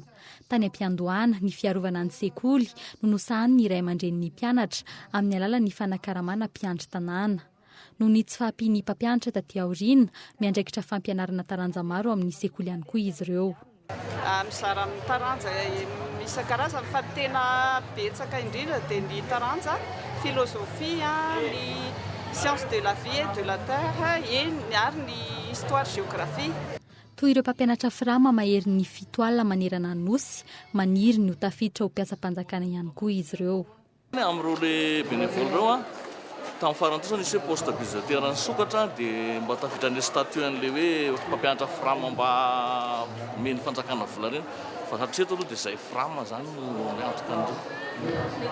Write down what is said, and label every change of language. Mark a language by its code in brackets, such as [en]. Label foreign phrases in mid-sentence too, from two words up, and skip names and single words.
[mg] Tany am-piandohana ny fiarovana ny sekoly no nosahan'ny ray aman-dren'ny mpianatra amin'ny alalan'ny fanakaramana mpianatra tanàna. Noho ny tsy fahampiany mpampianatra taty aoriana miandraikitra fampianarana taranja maro amin'ny sekoly ihany koa izy ireo. Mizara amin'ny taranja isan-karazany fa tena betsaka indrindra dia ny taranja filozofia, ny [fr] science de la vie et de la terre [mg] ary ny [fr] histoire géographie. [mg] Toy ireo mpampianatra frama mahery ny 7 alina manerana ny nosy maniry ny ho tafiditra ho mpiasam-panjakana ihany koa izy ireo. Amin'ireo [fr] le bénévole [mg] ireo tamin'ny farantosa nisy [fr] poste stabilisateur [mg] ny sokatra dia mba tafiditra ny statut an'le hoe mpampianatra frama mba meny fanjakana vola reny fa hatreto aloha dia izay frama zany no miantoka an'ireo.